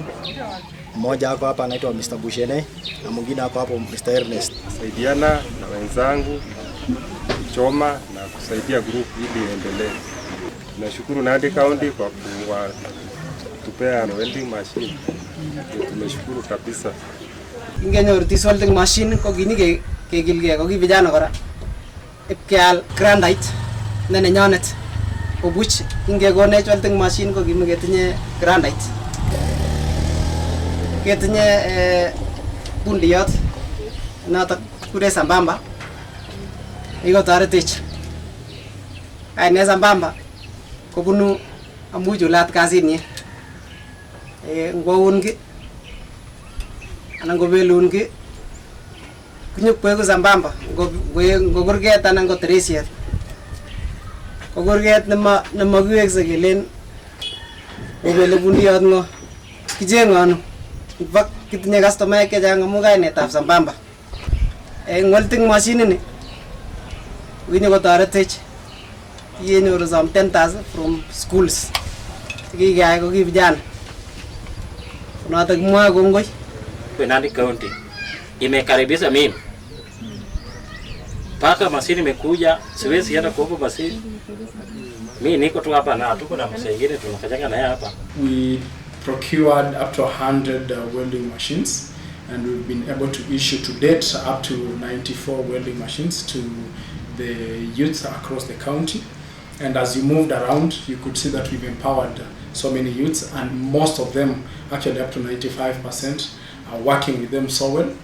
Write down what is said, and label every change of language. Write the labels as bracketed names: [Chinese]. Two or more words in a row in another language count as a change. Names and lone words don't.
[Swahili] Mmoja hako hapa anaitwa Mr. Bushene na mwingine hako hapo Mr. Ernest. Saidiana na wenzangu kuchoma na kusaidia group ili iendelee. Tunashukuru Nandi County kwa kutupea [English] welding machine. [Swahili] Tumeshukuru kabisa. [Kalenjin] Ingenyor [English] this welding machine [Kalenjin] ko gini kegilge ko gi vijana kora ipkeal granite ne nenyonet obuch ingegonech [English] welding machine [Kalenjin] ko gimegetinye granite ketinye bundiyot notok kure sambamba iko taretich kaine sambamba kobunu amujulat kasinyi ngoungi anan gobelungi kunyukwegu sambamba ngogurget anan go teresiet gogurget nema giwekse kelen gobele bundiyot ngo kijengonu bak kitinye [English] customer chechang [Kalenjin] amu kainetab sambamba [English] welding machine [Kalenjin] ni winyo kotoretech yenyoru [English] some tenders from schools [Kalenjin] tikikayai ko ki vijana notok mwa kongoi. [Swahili] Nandi County imekaribisha mimi paka mashini imekuja, siwezi hata kuopa mashini. Mimi niko tu hapa na tuko na msengine tunafanyanga naye hapa. [English] We procured up to 100 welding machines, and we've been able to issue to date up to 94 welding machines to the youth across the county. And as you moved around, you could see that we've empowered so many youths, and most of them, actually up to 95%, are working with them so well.